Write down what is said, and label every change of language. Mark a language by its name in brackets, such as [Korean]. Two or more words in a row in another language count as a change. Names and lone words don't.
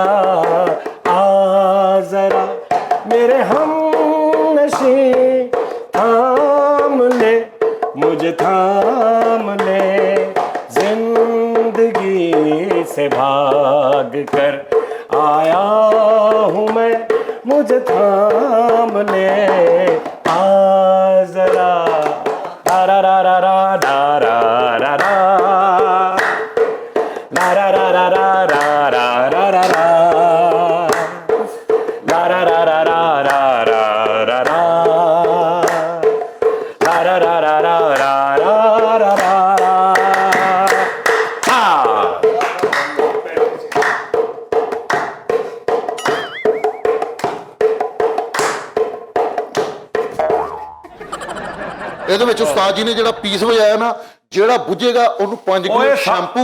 [Hindi] आ जरा मेरे हम नशी थाम ले मुझे थाम ले, जिंदगी से भाग कर आया हूँ मैं, मुझे थाम ले आ जरा रा रा रा रा रा रा रा रा ला रा रा रा रा रा रा रा रा रा ला रा रा रा रा रा रा रा रा ला रा रा रा रा रा रा रा रा। [Punjabi] ਇਹਦੇ ਵਿੱਚ ਉਸਤਾਦ ਜੀ ਨੇ ਜਿਹੜਾ ਪੀਸ ਵਜਾਇਆ ਨਾ, ਜਿਹੜਾ ਬੁੱਝੇਗਾ ਉਹਨੂੰ 5 ਕਿਲੋ ਸ਼ੈਂਪੂ।